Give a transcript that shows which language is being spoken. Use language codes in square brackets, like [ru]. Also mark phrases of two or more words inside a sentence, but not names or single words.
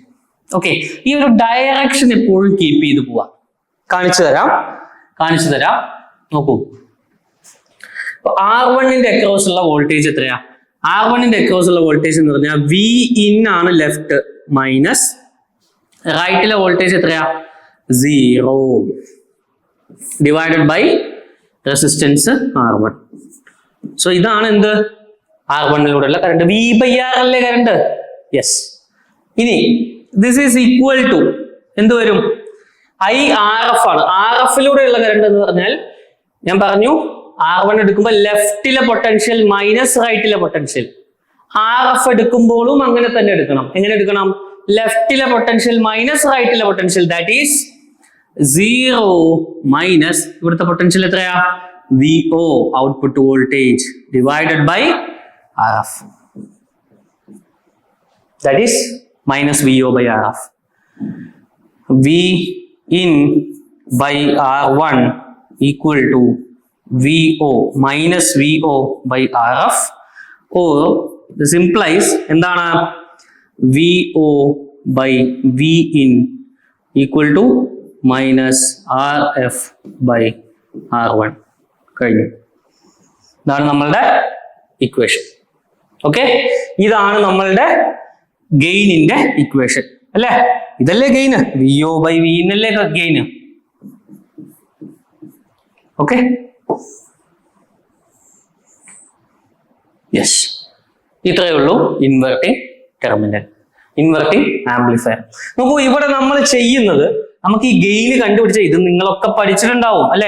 [ml] ഓക്കെ, ഈ ഒരു ഡയറക്ഷൻ എപ്പോഴും കീപ്പ് ചെയ്ത് പോവാ. കാണിച്ചു തരാം. നോക്കൂ, R1ന്റെ അക്രോസ് ഉള്ള വോൾട്ടേജ് എത്രയാ? R1ന്റെ അക്രോസ് ഉള്ള വോൾട്ടേജ് എന്ന് പറഞ്ഞാൽ Vin ആണ് ലെഫ്റ്റ്, മൈനസ് റൈറ്റിലെ വോൾട്ടേജ് എത്രയാ? [en] 0 divided by resistance R1. [ml] So ഇതാണ് എന്ത് R1 ലൂടെയുള്ള കറണ്ട്. [en] V by R [ml] അല്ലേ കറണ്ട്? യെസ്. ഇനി [en] this is equal to [ml] എന്ത് വരും? IRF ആണ്. RF ലൂടെയുള്ള കറണ്ട് എന്ന് പറഞ്ഞാൽ ഞാൻ പറഞ്ഞു R1 എടുക്കുമ്പോൾ ലെഫ്റ്റിലെ പൊട്ടൻഷ്യൽ മൈനസ് റൈറ്റിലെ പൊട്ടൻഷ്യൽ. RF എടുക്കുമ്പോഴും അങ്ങനെ തന്നെ എടുക്കണം. എങ്ങനെ എടുക്കണം? ലെഫ്റ്റിലെ പൊട്ടൻഷ്യൽ മൈനസ് റൈറ്റിലെ പൊട്ടൻഷ്യൽ, [en] that is [ml] 0 മൈനസ് ഇവിടുത്തെ പൊട്ടൻഷ്യൽ എത്രയാ? [en] VO output voltage divided by RF, that is minus VO by RF. V in by R1 equal to VO minus VO by RF, or this implies endana VO by V in equal to minus RF by R1. കഴിഞ്ഞു. [ml] ഇതാണ് നമ്മളുടെ ഇക്വേഷൻ. ഓക്കെ, ഇതാണ് നമ്മളുടെ ഗെയിനിന്റെ ഇക്വേഷൻ അല്ലേ? ഇതല്ലേ ഗെയിന്? [en] VO by V in [ml] അല്ലേ ഗെയിന്? ഓക്കെ, യെസ്. ഇത്രയേ ഉള്ളൂ [en] inverting terminal, inverting amplifier. [ml] നോക്കൂ, ഇവിടെ നമ്മൾ ചെയ്യുന്നത് നമുക്ക് ഈ ഗെയിന് കണ്ടുപിടിച്ച ഇത് നിങ്ങളൊക്കെ പഠിച്ചിട്ടുണ്ടാവും അല്ലെ?